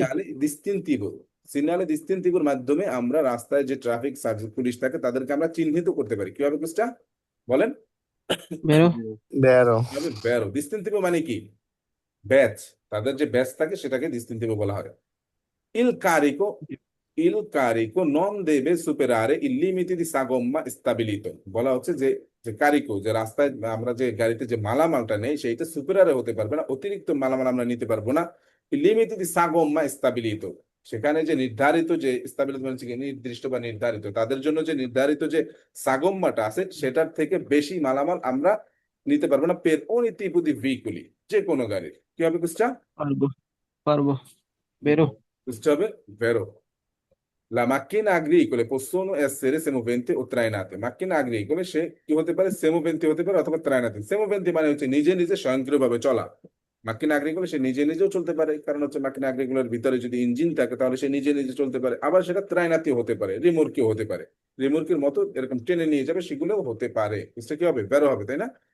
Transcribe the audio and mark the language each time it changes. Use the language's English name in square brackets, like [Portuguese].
[Italian] segnale distintivo, [Bangla] সিগনালে ডিস্টিংটিভের মাধ্যমে আমরা রাস্তায় যে ট্রাফিক সার্ভিস পুলিশ থাকে তাদেরকে আমরা চিহ্নিত করতে পারি। কিভাবে কুস্টা বলেন? [Italian] বেরো Vero. [Bangla] কিভাবে? বেরো। ডিস্টিংটিভ মানে কি? ব্যাচ, তাদের যে ব্যাচ থাকে সেটাকে ডিস্টিংটিভ বলা হয়। [Italian] Il carico il carico non deve superare il limite di sagomma stabilito। [Bangla] বলা হচ্ছে যে যে কারিকো, যে রাস্তায় আমরা যে গাড়িতে যে মালামালটা নেই সেইটা সুপেরারে হতে পারবে না, অতিরিক্ত মালামাল আমরা নিতে পারবো না। লিমিট দি [Italian] sagomma stabilito, [Bangla] সেখানে যে নির্ধারিত যে স্টাবিলিটি মানে হচ্ছে কি নির্দিষ্ট বা নির্ধারিত, তাদের জন্য যে নির্ধারিত যে সাগম্মাটা আছে সেটার থেকে বেশি মালামাল আমরা নিতে পারবো না। [Italian] পের ogni tipo di veicoli, [Bangla] যে কোনো গাড়ির। কি হবে কুস্টা? পারবো পারবো। বেরো কুস্টা হবে ভেরো। [Italian] La macchina agricole possono essere semoventi o trainate। macchina agricole [Bangla] সে কি হতে পারে, সেমোভেন্তি হতে পারে অথবা ত্রাইনাতে। সেমোভেন্তি মানে হচ্ছে নিজে নিজে স্বয়ংক্রিয়ভাবে চলা। মাকিনা agricole সে নিজে নিজেও চলতে পারে, কারণ হচ্ছে মাকিনা agricole ভিতরে যদি ইঞ্জিন থাকে তাহলে সে নিজে নিজে চলতে পারে। আবার সেটা ত্রাইনাতিও হতে পারে, রিমোর্কিও হতে পারে, রিমোর্কের মতো এরকম টেনে নিয়ে যাবে, সেগুলোও হতে পারে। বুঝতে কি হবে? বেরো হবে, তাই না?